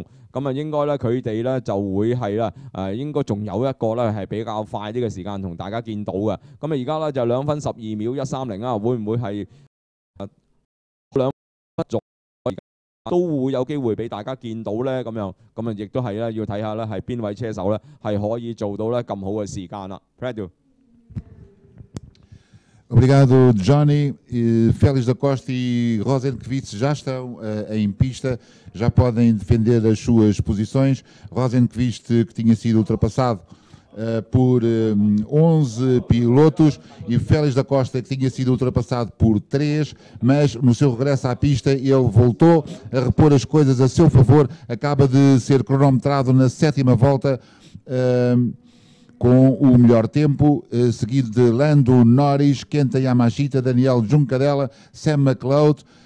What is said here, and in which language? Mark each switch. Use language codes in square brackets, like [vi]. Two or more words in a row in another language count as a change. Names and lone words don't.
[yue] 咁應該呢，佢哋呢就會係啦應該仲有一個呢係比較快啲嘅時間同大家見到嘅。咁而家呢就2分12秒130啊，會唔會係2分左右都會有機會俾大家見到呢？咁樣亦都係咧要睇下呢係邊位車手呢係可以做到呢咁好嘅時間啦。 [pt] Obrigado, Johnny. Félix da Costa e Rosenqvist já estão em pista, já podem defender as suas posições. Rosenqvist, que tinha sido ultrapassado por 11 pilotos, e Félix da Costa, que tinha sido ultrapassado por 3, mas no seu regresso à pista ele voltou a repor as coisas a seu favor, acaba de ser cronometrado na 7ª volta com o melhor tempo, seguido de Lando Norris, Kenta Yamashita, Daniel Juncadella, Sam McLeod.